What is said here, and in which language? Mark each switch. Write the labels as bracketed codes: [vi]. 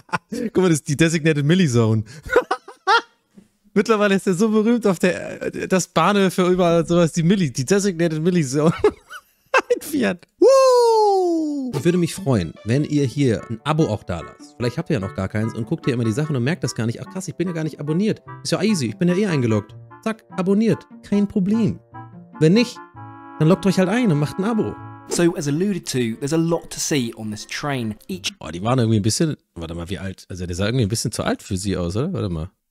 [de] Guck mal, das ist die Designated Millie Zone. Mittlerweile ist er so berühmt auf das Bahnhöfe überall sowas, die Designated Millie Zone. Einfährt. Woo! Ich würde mich freuen, wenn ihr hier ein Abo auch da lasst. Vielleicht habt ihr ja noch gar keins und guckt ihr immer die Sachen und merkt das gar nicht. Ach krass, ich bin ja gar nicht abonniert. Ist ja easy, ich bin ja eh eingeloggt. Zack, abonniert. Kein Problem. Wenn nicht, dann loggt euch halt ein und macht ein Abo. [en] So, as alluded to, there's a lot to see on this train. [de] Die waren irgendwie ein bisschen, warte mal, wie alt? Also der sah irgendwie ein bisschen zu alt für sie aus, oder? Warte mal.